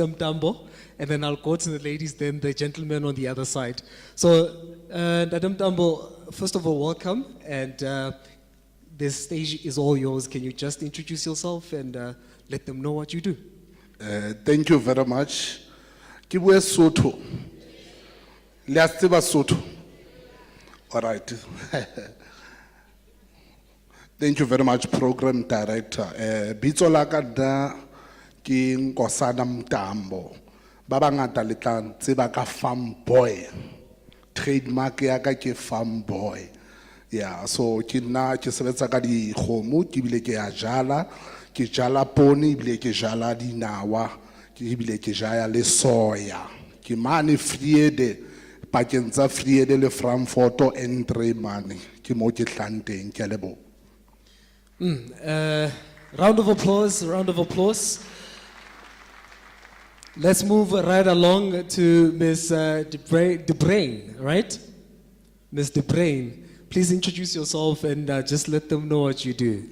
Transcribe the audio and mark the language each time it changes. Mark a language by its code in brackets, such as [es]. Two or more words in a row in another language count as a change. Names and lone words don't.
[en] Mtambo, and then I'll go to the ladies, then the gentleman on the other side. So, Madam Mtambo, first of all, welcome, and this stage is all yours. Can you just introduce yourself and let them know what you do? Thank you very much. [st] Ke bue Sotho. Le a tseba Sotho? [en] All right. Thank you very much, Program Director. [st] Bitso la ka nna ke Nkosana Mtambo. Ba bangata le tla ntseba ka Farm Boy. Trademark ya ka ke Farm Boy. Yeah, so ke nna ke sebetsa ka dikgomo, ke bile ke a jala, ke jala poone, bile ke jala dinawa, ke bile ke jaya le soya. Ke mane Friede, pakeng tsa Friede le Frankfurt N3 mane. Ke mo ke tlang teng, ke a leboha. [en] Round of applause, round of applause. Let's move right along to Ms. DeBrain, right? Ms. DeBrain, please introduce yourself and just let them know what you do.